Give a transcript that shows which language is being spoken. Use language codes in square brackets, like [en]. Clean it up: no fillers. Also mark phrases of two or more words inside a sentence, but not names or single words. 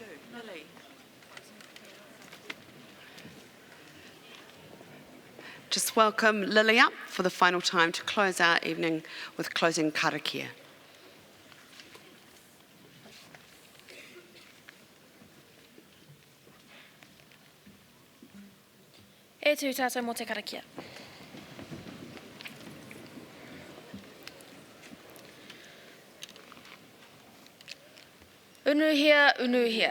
[en] Just welcome Lily up for the final time to close our evening with closing karakia. [mi] E tū tātou mō te karakia. Unuhia, unuhia.